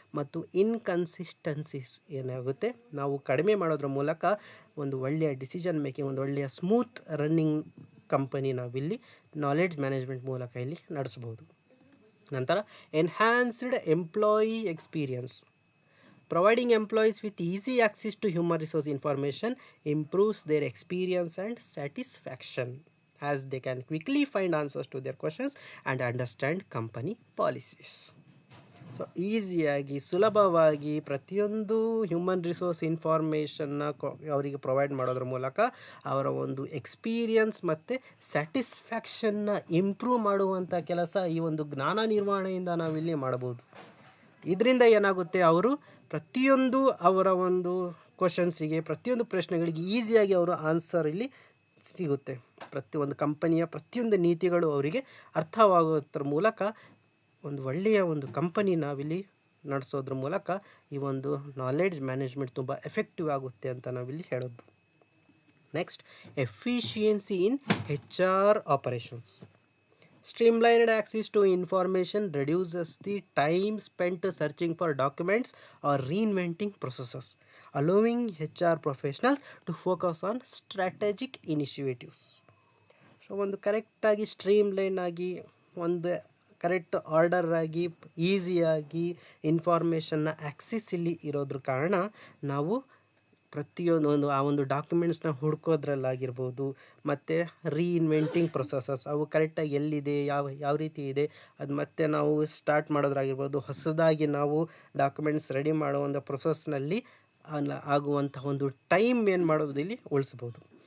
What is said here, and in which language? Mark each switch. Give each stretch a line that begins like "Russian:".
Kannada: ಮತ್ತು ಇನ್ಕನ್ಸಿಸ್ಟೆನ್ಸೀಸ್ ಏನಾಗುತ್ತೆ ನಾವು ಕಡಿಮೆ ಮಾಡೋದ್ರ ಮೂಲಕ ಒಂದು ಒಳ್ಳೆಯ ಡಿಸಿಷನ್ ಮೇಕಿಂಗ್, ಒಂದು ಒಳ್ಳೆಯ ಸ್ಮೂತ್ ರನ್ನಿಂಗ್ ಕಂಪನಿ ನಾವಿಲ್ಲಿ ನಾಲೆಡ್ಜ್ ಮ್ಯಾನೇಜ್ಮೆಂಟ್ ಮೂಲಕ ಇಲ್ಲಿ ನಡೆಸ್ಬೋದು.
English: ನಂತರ enhanced employee experience. Providing employees with easy access to human resource information improves their experience and satisfaction, as they can quickly find answers to their questions and understand company policies.
Kannada: So ಈಸಿಯಾಗಿ ಸುಲಭವಾಗಿ ಪ್ರತಿಯೊಂದು human resource ಇನ್ಫಾರ್ಮೇಷನ್ನ ಅವರಿಗೆ provide ಮಾಡೋದ್ರ ಮೂಲಕ ಅವರ ಒಂದು experience ಮತ್ತು ಸ್ಯಾಟಿಸ್ಫ್ಯಾಕ್ಷನ್ನ improve ಮಾಡುವಂಥ ಕೆಲಸ ಈ ಒಂದು ಜ್ಞಾನ ನಿರ್ವಹಣೆಯಿಂದ ನಾವಿಲ್ಲಿ ಮಾಡ್ಬೋದು. ಇದರಿಂದ ಏನಾಗುತ್ತೆ, ಅವರು ಪ್ರತಿಯೊಂದು ಅವರ ಒಂದು ಕ್ವಶನ್ಸಿಗೆ, ಪ್ರತಿಯೊಂದು ಪ್ರಶ್ನೆಗಳಿಗೆ ಈಸಿಯಾಗಿ ಅವರು ಆನ್ಸರ್ ಇಲ್ಲಿ ಸಿಗುತ್ತೆ. ಪ್ರತಿಯೊಂದು ಕಂಪನಿಯ ಪ್ರತಿಯೊಂದು ನೀತಿಗಳು ಅವರಿಗೆ ಅರ್ಥವಾಗೋದ್ರ ಮೂಲಕ ಒಂದು ಒಳ್ಳೆಯ ಒಂದು ಕಂಪನಿ ನಾವಿಲ್ಲಿ ನಡೆಸೋದ್ರ ಮೂಲಕ ಈ ಒಂದು ನಾಲೆಡ್ಜ್ ಮ್ಯಾನೇಜ್ಮೆಂಟ್ ತುಂಬ ಎಫೆಕ್ಟಿವ್ ಆಗುತ್ತೆ ಅಂತ ನಾವಿಲ್ಲಿ ಹೇಳೋದು.
English: Next, efficiency in HR operations. Streamlined access to information reduces the time spent searching for documents or reinventing processes, allowing HR professionals to focus on strategic initiatives.
Kannada: So ಒಂದು ಕರೆಕ್ಟಾಗಿ streamline ಆಗಿ ಒಂದು correct order ಆಗಿ ಈಸಿಯಾಗಿ ಇನ್ಫಾರ್ಮೇಷನ್ನ Axis ಇಲ್ಲಿ ಇರೋದ್ರ ಕಾರಣ ನಾವು ಪ್ರತಿಯೊಂದು ಆ ಒಂದು ಡಾಕ್ಯುಮೆಂಟ್ಸ್ನ ಹುಡ್ಕೋದ್ರಲ್ಲಾಗಿರ್ಬೋದು, ಮತ್ತು ರೀಇನ್ವೆಂಟಿಂಗ್ ಪ್ರೊಸೆಸಸ್ ಅವು ಕರೆಕ್ಟಾಗಿ ಎಲ್ಲಿದೆ, ಯಾವ ರೀತಿ ಇದೆ ಅದು ಮತ್ತೆ ನಾವು ಸ್ಟಾರ್ಟ್ ಮಾಡೋದ್ರಾಗಿರ್ಬೋದು, ಹೊಸದಾಗಿ ನಾವು ಡಾಕ್ಯುಮೆಂಟ್ಸ್ ರೆಡಿ ಮಾಡುವಂಥ ಪ್ರೊಸೆಸ್ನಲ್ಲಿ ಆಗುವಂಥ ಒಂದು ಟೈಮ್ ಏನು ಮಾಡೋದು ಇಲ್ಲಿ ಉಳಿಸ್ಬೋದು.